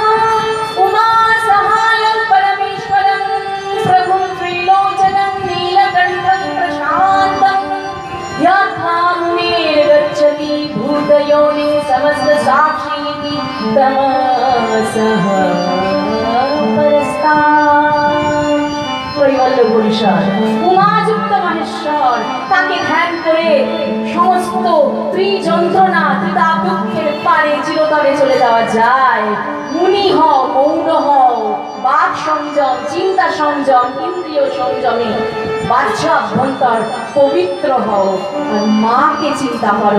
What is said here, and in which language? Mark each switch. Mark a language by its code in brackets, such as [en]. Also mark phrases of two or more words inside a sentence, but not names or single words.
[sa] उमा सहायं परमेश्वरं प्रभुं त्रिलोचनं नीलकण्ठं प्रशान्तं ध्यात्मामुनेर् गच्छति भूतयोनिं समस्तसाक्षीति तमसः परस्तात्। [bn] কৈবল্য পরিষদ উমাযুক্ত মহেশ্বর, তাকে ধ্যান করে সমস্ত ত্রিযন্ত্রণা ত্রিতাপ দুঃখের পারে চিরতরে চলে যাওয়া যায়। মুনি হও, মৌন হও, বাক সংযম, চিন্তা সংযম, ইন্দ্রিয় সংযমে বাহ্য অভ্যন্তর পবিত্র হও, আর মাকে চিন্তা করো।